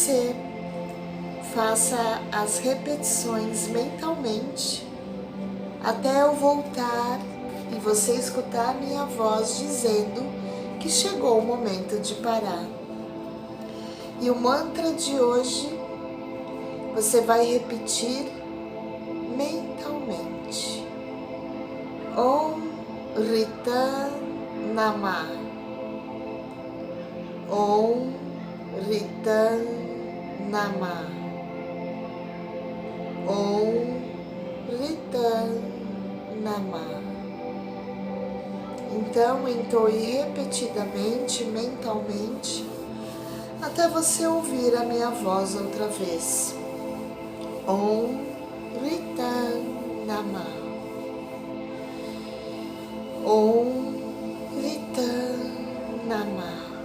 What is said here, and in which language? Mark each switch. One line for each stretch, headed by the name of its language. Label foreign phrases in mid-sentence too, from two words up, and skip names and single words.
Portuguese: E você faça as repetições mentalmente até eu voltar e você escutar minha voz dizendo que chegou o momento de parar. E o mantra de hoje você vai repetir mentalmente.
Sanskrit: ॐ ऋतम् नमः. ॐ ऋतम् नमः. ॐ ऋतम् नमः.
Portuguese: Então entoe repetidamente, mentalmente, até você ouvir a minha voz outra vez.
Sanskrit: ॐ ऋतम् नमः. ॐ ऋतम् नमः.